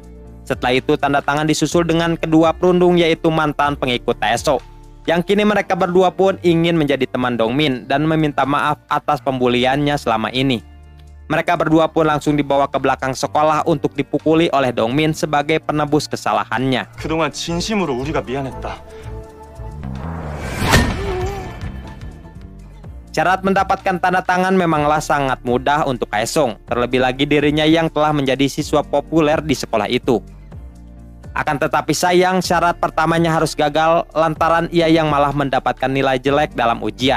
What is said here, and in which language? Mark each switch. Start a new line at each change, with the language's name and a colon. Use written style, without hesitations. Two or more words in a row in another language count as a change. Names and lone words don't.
Indonesian: Setelah itu, tanda tangan disusul dengan kedua perundung yaitu mantan pengikut Taeseo. Yang kini mereka berdua pun ingin menjadi teman Dongmin dan meminta maaf atas pembuliannya selama ini. Mereka berdua pun langsung dibawa ke belakang sekolah untuk dipukuli oleh Dongmin sebagai penebus kesalahannya.
Korean: 그동안 진심으로 우리가 미안했다.
Indonesian: Syarat mendapatkan tanda tangan memanglah sangat mudah untuk Haesong, terlebih lagi dirinya yang telah menjadi siswa populer di sekolah itu. Akan tetapi sayang, syarat pertamanya harus gagal lantaran ia yang malah mendapatkan nilai jelek dalam ujian.